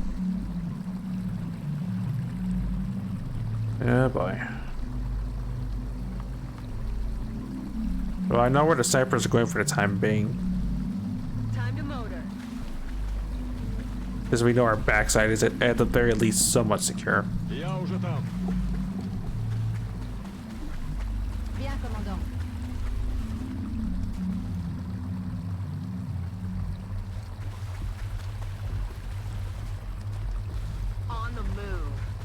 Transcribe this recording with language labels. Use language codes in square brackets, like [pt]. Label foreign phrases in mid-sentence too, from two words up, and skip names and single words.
[en] Oh boy. Well, I know where the snipers are going for the time being. Time to motor. Because we know our backside is at the very least somewhat secure. [ru] Я уже там. [fr] Bien, commandant. [en] On the move.